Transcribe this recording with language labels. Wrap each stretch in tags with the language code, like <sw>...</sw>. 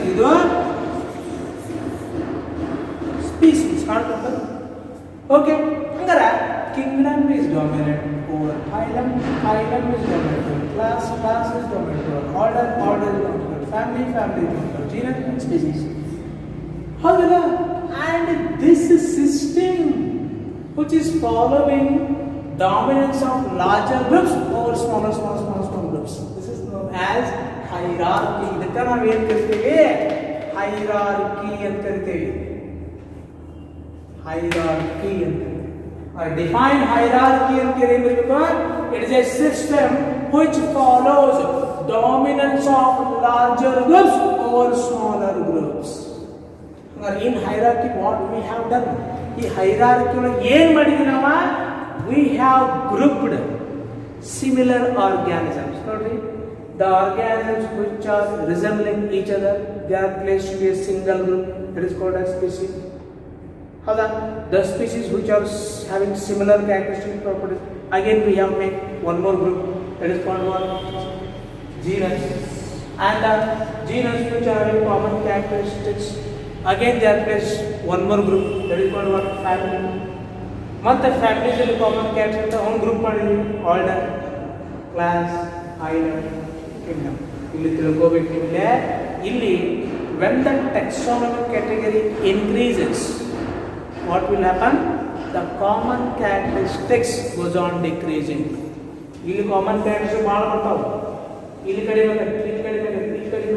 <kn>ಇದು species.</kn> <en>Okay, ಹಂಗಾರೆ kingdom is dominant over phylum, phylum is dominant over class, class is dominant over order, order is dominant over family, family is dominant over genus, species.</en> <kn>ಹೌದಲ್ಲ?</kn> <en>and this system which is following dominance of larger groups over smaller groups, this is known as hierarchy.</en> <kn>ಇದಕ್ಕೆ ನಾವು ಏನು ಕರಿತೀವಿ? Hierarchy ಅಂತ ಕರಿತೀವಿ. Hierarchy ಅಂತ define hierarchy ಅಂತ ಏನು ಬರಬೇಕು?</kn> <en>it is a system which follows dominance of larger groups over smaller groups. in hierarchy what we have done?</en> <kn>ಈ ಹೈರಾರ್ಕಿ ಒಳಗೆ ಏನು ಮಾಡಿದ್ವಿ ನಾವು?</kn> <en>we have grouped similar organisms. ನೋಡ್ರಿ, the organisms which are resembling each other, they are placed in a single group, that is called as species. ಹೌದಾ? the species which are having similar characteristic properties, again we have made one more group, that is called what? genus. and the genus which are having common characteristics, again they are placed one more group, that is called what? family.</en> <kn>ಮತ್ತೆ families ಅಲ್ಲಿ common character ಅಂತ ಒಂದು group ಮಾಡಿದ್ವಿ, order, class, ಐಲಂಡ್, Kingdom. ಇಲ್ಲಿ ತಿಳ್ಕೋಬೇಕು ನಿಮಗೆ, ಇಲ್ಲಿ</kn> <en>when the taxonomic category increases, what will happen? the common characteristics goes on decreasing.</en> <kn>ಇಲ್ಲಿ ಕಾಮನ್ ಕ್ಯಾರೆಕ್ಟರ್ಸ್ ಭಾಳ ಬರ್ತಾವೆ. ಇಲ್ಲಿ ಕಡಿಮೆ, ಇಲ್ಲಿ ಕಡಿಮೆ, ಇಲ್ಲಿ</kn>